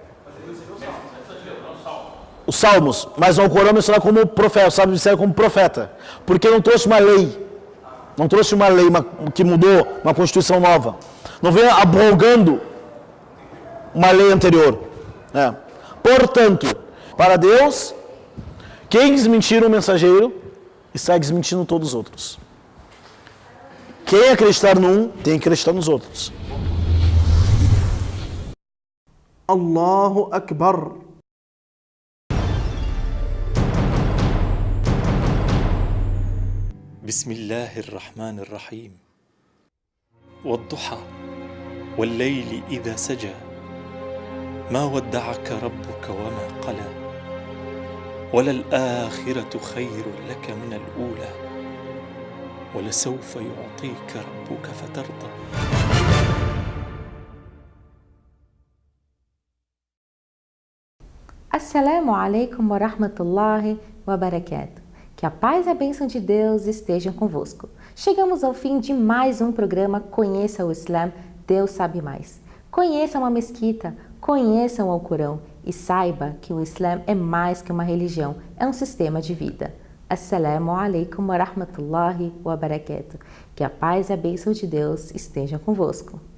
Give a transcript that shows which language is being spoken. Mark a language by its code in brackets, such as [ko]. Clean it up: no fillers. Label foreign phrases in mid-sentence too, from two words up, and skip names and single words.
[pt] Os Salmos, mas o Corão menciona como profeta, os Salmos disseram como profeta, porque não trouxe uma lei, que mudou uma constituição nova, não veio abrogando uma lei anterior. Portanto, para Deus, quem desmentir um mensageiro, está desmentindo todos os outros. Quem acreditar num, tem que acreditar nos outros. [ar] الله أكبر. بسم الله الرحمن الرحيم والضحى والليل إذا سجى ما ودعك ربك وما قلى وللآخرة خير لك من الأولى ولسوف يعطيك ربك فترضى. السلام عليكم ورحمة الله وبركاته. [pt] Que a paz e a bênção de Deus estejam convosco. Chegamos ao fim de mais um programa Conheça o Islã, Deus sabe mais. Conheça uma mesquita, conheçam o Corão e saiba que o Islã é mais que uma religião, é um sistema de vida. [ar] السلام عليكم ورحمة الله وبركاته. [pt] Que a paz e a bênção de Deus estejam convosco.